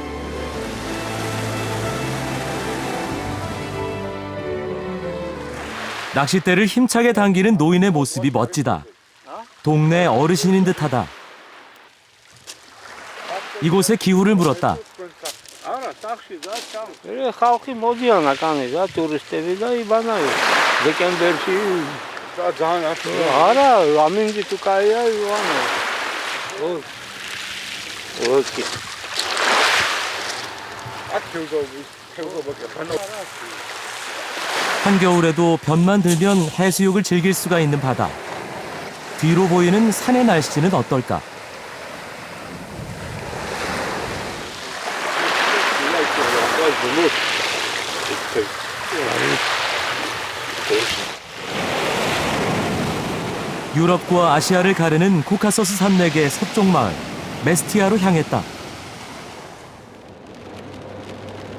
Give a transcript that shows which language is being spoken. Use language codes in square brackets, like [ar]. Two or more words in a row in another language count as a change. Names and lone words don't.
[ko] 낚싯대를 힘차게 당기는 노인의 모습이 멋지다. 동네 어르신인 듯하다. 이곳의 기후를 물었다. [ka] ხალხი მოდიან აკანე და ტურისტები და იბანაო. დეკემბერში არა, ამინდი თუ კაია ივანო. ოკეი. [ko] 한겨울에도 변만 들면 해수욕을 즐길 수가 있는 바다. 뒤로 보이는 산의 날씨는 어떨까? 유럽과 아시아를 가르는 코카서스 산맥의 서쪽 마을 메스티아로 향했다.